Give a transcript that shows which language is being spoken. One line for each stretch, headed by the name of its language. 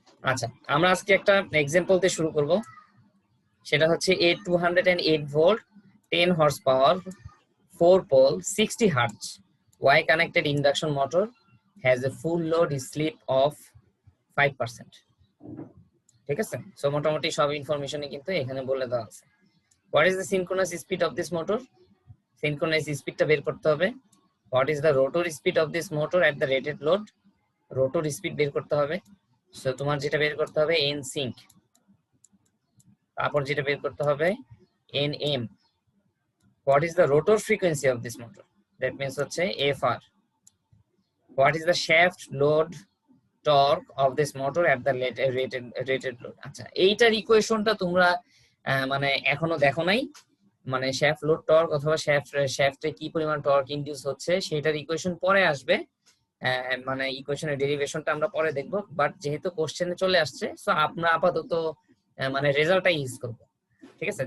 Bangla: আচ্ছা, আমরা আজকে একটা এক্সাম্পল দিয়ে শুরু করব, সেটা হচ্ছে
English: a 208 volt 10 horse power 4 pole 60 hertz Y connected induction motor has a full load slip of 5%.
Bangla: ঠিক আছে? সো মোটামুটি সব ইনফরমেশনই কিন্তু এখানে বলে দেওয়া আছে।
English: What is the synchronous speed of this motor?
Bangla: Synchronous স্পিডটা বের করতে হবে।
English: What is the rotor speed of this motor at the rated load?
Bangla: Rotor speed বের করতে হবে। সো তোমার যেটা বের করতে হবে n sync, তারপর যেটা বের করতে হবে nm.
English: What is the rotor frequency of this motor? That means হচ্ছে fr. What is the shaft load torque of this motor at the rated load?
Bangla: আচ্ছা, এইটার ইকুয়েশনটা তোমরা মানে এখনো দেখো নাই, মানে শ্যাফট লোড টর্ক অথবা শ্যাফটে কি পরিমাণ টর্ক ইনডিউস হচ্ছে সেটার ইকুয়েশন পরে আসবে, মানে ইকুয়েশনের ডেরিভেশনটা আমরা পরে দেখব। বাট যেহেতু কোশ্চেনে চলে আসছে, সো আমরা আপাতত মানে রেজাল্টটা ইউজ করব, ঠিক আছে?